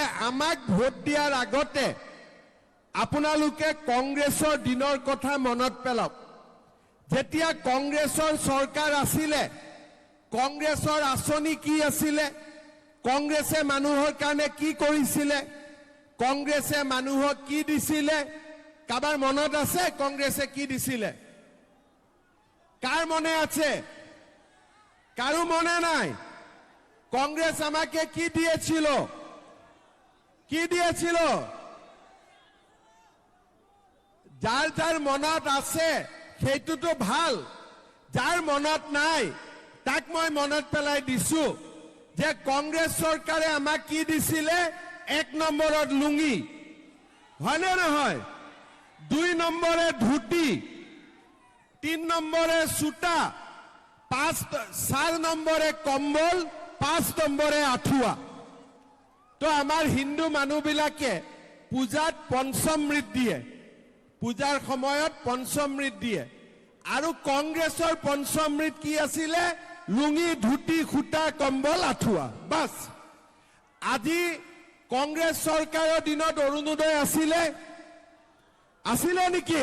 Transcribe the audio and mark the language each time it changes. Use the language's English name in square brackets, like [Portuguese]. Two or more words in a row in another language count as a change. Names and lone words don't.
[Assamese] আমাক ভোট দিয়াৰ আগতে আপোনালোকে কংগ্ৰেছৰ দিনৰ কথা মনত পেলাওক যেতিয়া কংগ্ৰেছৰ চৰকাৰ আছিলে কংগ্ৰেছৰ আঁচনি কি আছিলে কংগ্ৰেছে মানুহৰ কাৰণে কি কৰিছিলে কংগ্ৰেছে মানুহক কি দিছিলে কাবাৰ মনত আছে কংগ্ৰেছে কি দিছিলে [Bangla] কাৰ মনে আছে কাৰো মনে নাই কংগ্ৰেছ আমাকে কি দিয়েছিল [Assamese] যাৰ যাৰ মনত আছে সেইটোতো ভাল যাৰ মনত নাই তাক মই মনত পেলাই দিছো যে কংগ্ৰেছ চৰকাৰে আমাক কি দিছিলে 1 নম্বৰত লুঙ্গি হয়নে নহয় 2 নম্বৰে ধুতি 3 নম্বৰে সুতা 4 নম্বরে কম্বল 5 নম্বরে আঠুয়া তো আমাৰ হিন্দু মানুহবিলাকে পূজাত পঞ্চমৃত দিয়ে, পূজাৰ সময়ত পঞ্চমৃত দিয়ে। আৰু কংগ্ৰেছৰ পঞ্চমৃত কি আছিলে? লুঙি, ধুতি, সূতা, কম্বল, আঁঠুৱা, বাছ। আজি কংগ্ৰেছ চৰকাৰৰ দিনত অৰুণোদয় আছিলে নেকি?